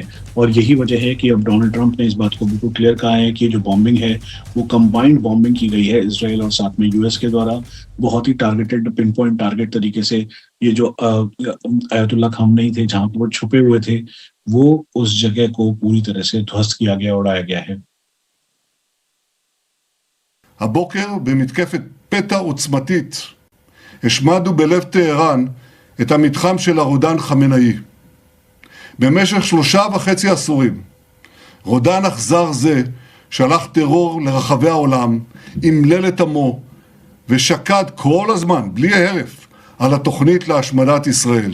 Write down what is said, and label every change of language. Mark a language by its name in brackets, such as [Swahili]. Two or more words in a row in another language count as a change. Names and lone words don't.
[Hindi] और यही वजह है कि अब डोनाल्ड ट्रंप ने इस बात को बिल्कुल क्लियर कहा है कि जो बॉम्बिंग है वो [English] combined bombing [Hindi] की गई है इसराइल और साथ में यूएस के द्वारा, बहुत ही [English] targeted pin point target [Hindi] तरीके से। ये जो आयतुल्लाह खामनेई थे जहां पर वो छुपे हुए थे, वो उस जगह को पूरी तरह से ध्वस्त किया गया, उड़ाया गया है। [Hebrew] הבוקר במתקפת פתע עוצמתית השמדנו בלב טהרן את המתחם של הרודן חמינאי. במשך 3.5 עשורים רודן אכזר זה שלח טרור לרחבי העולם, אמלל את עמו ושקד כל הזמן בלי הרף על התוכנית להשמדת ישראל.